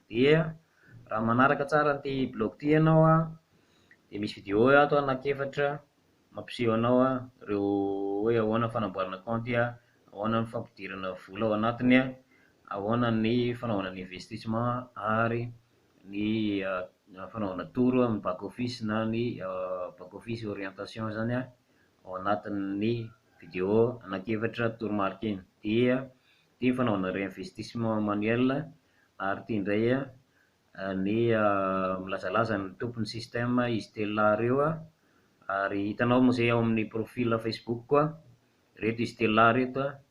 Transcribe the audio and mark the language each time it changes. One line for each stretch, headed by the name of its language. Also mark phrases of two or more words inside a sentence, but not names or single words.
Malagasy: Dia raha manaraka tsara an'ity blog ity ianao dia misy vidéo ato anankiefatra mampiseho anao ireo hoe ahoana ny fanamboarana compte, ahoana ny fampidirana vola ao anatiny, ahoana ny fanaovana ny investissement, ary ny fanaovana toro amin'ny
English: back office
Malagasy: na ny
English: back office orientation
Malagasy: zany ao anatin'ny vidéo anankiefatra toromarika iny. Dia ity fanaovana
French: réinvestissement manuel,
Malagasy: ary ity indray ny milazalaza ny tompon'ny système izy telo lahy ireo ary hitanao moa zay ao amin'ny profil Facebook koa reto izy telo lahy reto